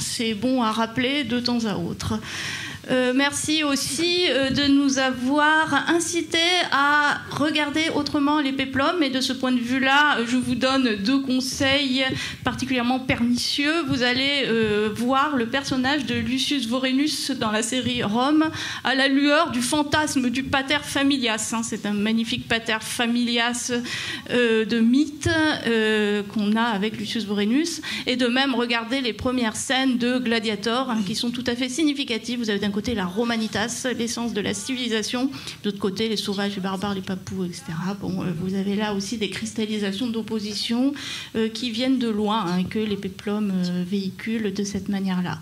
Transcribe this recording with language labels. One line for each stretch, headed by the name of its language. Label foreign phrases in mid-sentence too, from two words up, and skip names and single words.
French: C'est bon à rappeler de temps à autre. Merci aussi de nous avoir incités à regarder autrement les péplums. Et de ce point de vue-là, je vous donne 2 conseils particulièrement pernicieux. Vous allez voir le personnage de Lucius Vorenus dans la série Rome à la lueur du fantasme du
Latin: pater familias.
French: C'est un magnifique
Latin: pater familias
French: de mythe qu'on a avec Lucius Vorenus. Et de même, regardez les premières scènes de Gladiator qui sont tout à fait significatives. Vous avez d'un côté la Romanitas, l'essence de la civilisation, de l'autre côté les sauvages, les barbares, les papous, etc. Vous avez là aussi des cristallisations d'opposition qui viennent de loin, que les péplums véhiculent de cette manière-là.